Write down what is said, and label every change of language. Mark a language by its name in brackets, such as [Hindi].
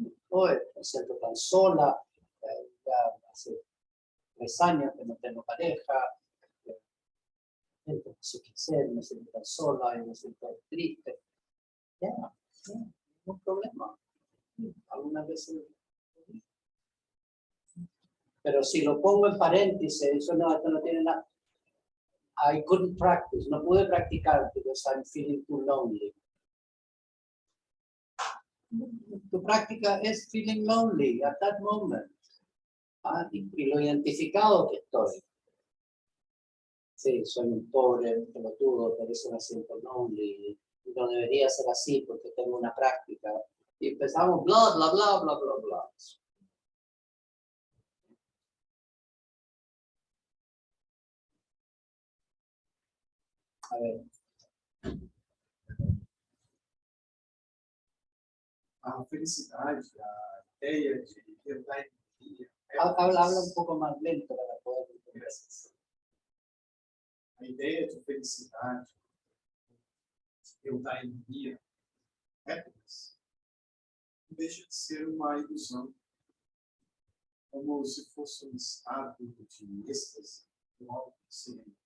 [Spanish] Hoy me siento tan sola, ya hace 3 años que no tengo pareja, no sé qué hacer, me siento tan sola y me siento triste. Ya, no problema. Algunas veces. Pero si lo pongo en paréntesis, eso no, esto no tiene nada. [English] I couldn't practice, [Spanish] no pude practicar [English] because I'm feeling too lonely. [Spanish] Tu práctica es [English] feeling lonely at that moment. [Spanish] Y lo identificado que estoy. Sí, soy un pobre pelotudo, por eso me siento lonely. No debería ser así porque tengo una práctica. Y empezamos bla, bla, bla, bla, bla, bla. A ver. [Portuguese] A felicidade, a ideia de tentar entender. [Spanish] Habla un poco más lento para poder entender. [Portuguese] A ideia de felicidade, eutaimia, happiness, não deixa de ser uma ilusão, como se fosse um estado de êxtase, um algo seria.